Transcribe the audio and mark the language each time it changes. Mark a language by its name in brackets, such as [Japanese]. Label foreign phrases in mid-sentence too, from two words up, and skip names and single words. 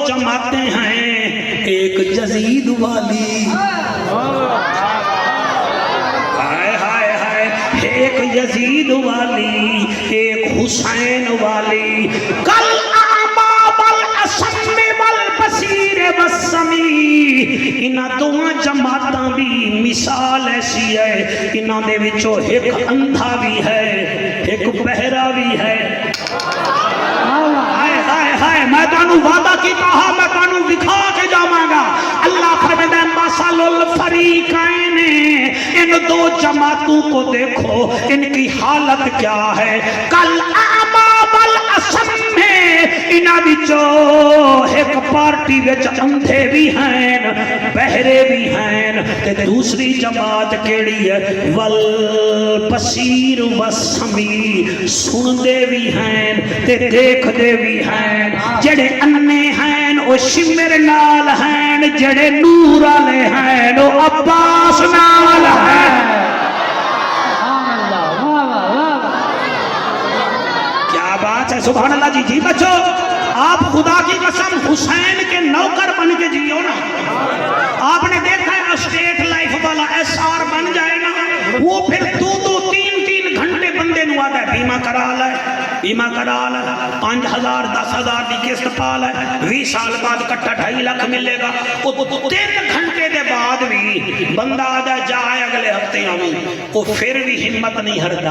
[Urdu] فرماتے ہیں ایک یزید والی، ہائے ہائے ہائے، ایک یزید والی، ایک حسین والی، [Arabic] کل اعما والاسم والبصیر والسمیع، [Punjabi] انہاں دوواں جماعتاں دی مثال ایسی ہے، انہاں دے وچوں ایک اندھا بھی ہے، ایک بہرا بھی ہے۔ ہائے میں تانوں وعدہ کیتا ہاں، میں تانوں دکھا کے جاواں گا۔ [Urdu] اللہ فرماتا ہے [Arabic] مثل الفریقین، [Urdu] ان دو جماعتوں کو دیکھو ان کی حالت کیا [Arabic] ہے، کل اعما والاسم، [Punjabi] انہاں وچوں ایک پارٹی وچ اندھے بھی ہیں بہرے بھی ہیں، تے دوسری جماعت کیڑی ہے [Arabic] والبصیر والسمیع، [Punjabi] سندے بھی ہیں تے دیکھدے بھی ہیں، جڑے انے ہیں او شمر نال ہیں، جڑے نور والے ہیں او عباس نال ہیں۔ [Urdu] کیا بات ہے، [Arabic] سبحان اللہ [Urdu] جی۔ جی بچو آپ خدا کی قسم حسین کے نوکر بن کے جیو نا، آپ نے دیکھا ہے اسٹیٹ لائف والا ایس آر بن جائے نا، وہ پھر 2-3 گھنٹے بندے نو آتا ہے بیمہ کرا لائے، بیمہ کرا لائے، 5,000 10,000 دی قسط پا لائے، 20 سال بعد کٹا 2.5 لاکھ ملے گا، 3 گھنٹے دے بعد بھی بندہ آدھا جائے اگلے ہفتے آمیں، وہ پھر بھی ہمت نہیں ہردا۔